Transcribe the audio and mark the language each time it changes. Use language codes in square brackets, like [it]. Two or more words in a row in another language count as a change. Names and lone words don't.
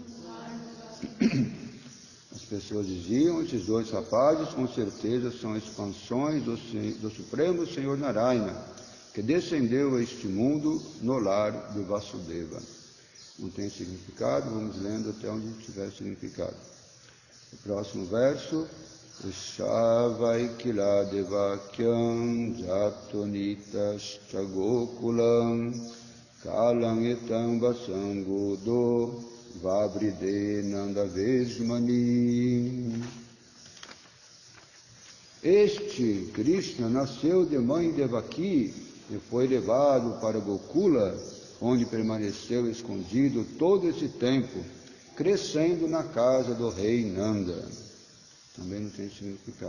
[pt] As pessoas diziam, esses dois rapazes, com certeza, são expansões do Supremo Senhor Narayana, que descendeu a este mundo no lar de Vasudeva. Não tem significado, vamos lendo até onde tiver significado. O próximo verso, [sa] Shavaikkila Devakyam Jatonitas Chagokulam Kalam Etam Vasangudo Vabride Nanda Vejmani. [pt] Este Krishna nasceu de mãe Devaki e foi levado para Gokula, onde permaneceu escondido todo esse tempo, crescendo na casa do rei Nanda. Também não tem significado.